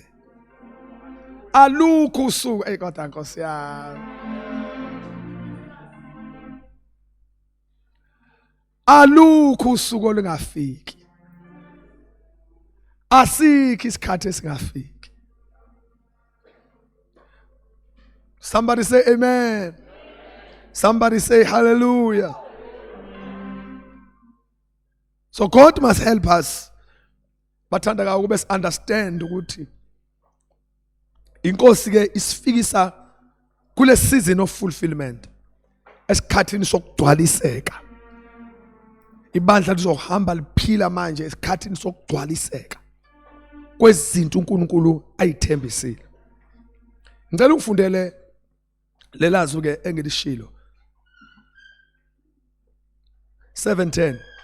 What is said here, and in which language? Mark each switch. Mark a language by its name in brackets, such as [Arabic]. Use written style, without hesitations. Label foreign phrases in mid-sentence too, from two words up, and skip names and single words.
[Zulu] Alukho usuku kodwa Nkosi yami. Alukho usuku olungafiki. Asikho isikhathi esingafiki. [English] Somebody say amen. Somebody say hallelujah. So God must help us. [Zulu] Bathandakayo kube understand ukuthi inkosi ke isifikisa kule [English] season of fulfillment [Zulu] esikhathini sokugcwaliseka. Ibandla lizohamba liphila manje esikhathini sokugcwaliseka kwezinto uNkulunkulu ayithembisile. Ngicela ukufundele lelazo ke engilishilo 7:10.